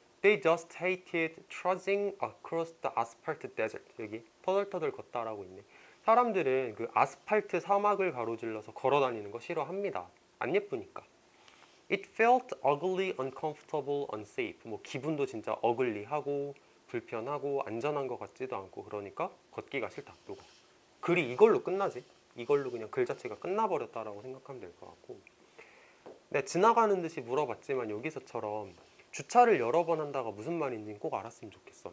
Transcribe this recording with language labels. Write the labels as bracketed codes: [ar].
[en] They just hated trudging across the asphalt desert. [ko] 여기 터덜터덜 걷다라고 있네. 사람들은 그 아스팔트 사막을 가로질러서 걸어다니는 거 싫어합니다. 안 예쁘니까. [en] It felt ugly, uncomfortable, unsafe. [ko] 뭐 기분도 진짜 어글리하고 불편하고 안전한 것 같지도 않고 그러니까 걷기가 싫다. 요거. 글이 이걸로 끝나지. 이걸로 그냥 글 자체가 끝나버렸다라고 생각하면 될 것 같고. 네, 지나가는 듯이 물어봤지만 여기서처럼 주차를 여러 번 한다가 무슨 말인지 꼭 알았으면 좋겠어.